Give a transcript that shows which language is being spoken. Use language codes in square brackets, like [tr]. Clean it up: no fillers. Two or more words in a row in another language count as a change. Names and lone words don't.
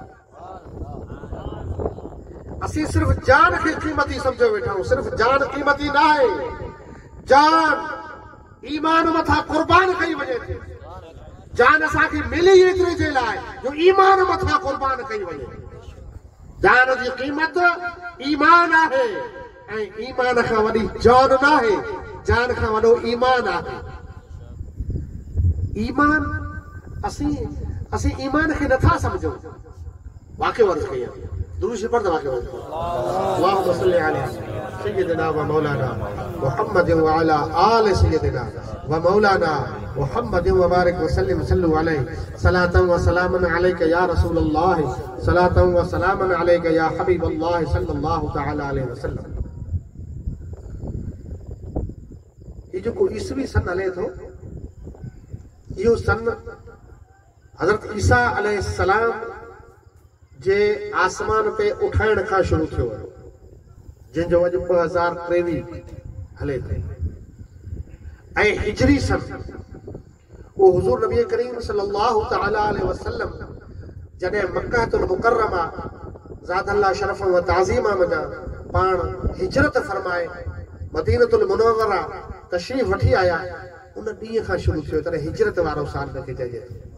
[sd] असीं सिर्फ़ जान खे क़ीमती सम्झो वेठा आहियूं सिर्फ़ जान क़ीमती न आहे जान ईमान मथां क़ुर्बान कई वञे थी जान असांखे मिली एतिरे जे लाइ जो ईमान मथां क़ुर्बान कई वञे जान जी क़ीमत ईमान आहे ऐं ईमान खां वॾी जान न आहे जान खां वॾो ईमान आहे ईमान असीं ईमान खे नथा सम्झूं वाक़ियो अर्ज़ कई आहे दुरूद शरीफ़ पढ़ वाक़ियो [ar] اللهم صل على سيدنا ومولانا محمد وعلى آل سيدنا ومولانا محمد وبارك وسلم صلوا عليه صلاة وسلاما عليك يا رسول الله صلاة وسلاما عليك يا حبيب الله صلى الله تعالى عليه وسلم [sd] ये जो को ईसवी सन हले थो इहो सन हज़रत ईसा अलैहिस्सलाम जे आसमान ते उठाइण खां शुरू थियो जंहिंजो अॼु 2023 हले थो ऐं हिजरी सन वो हुज़ूर नबी करीम [ar] صلى الله تعالى عليه وسلم [sd] जॾहिं मक्कातुल मुकर्रमा [ar] زاد الله شرفا وتعظيما [sd] में पाण हिजरत फरमाए मदीनतुल मुनव्वरा तशरीफ़ वठी आया उन ॾींहं खां शुरू थियो तॾहिं हिजरत वारो साल हिनखे चइजे थो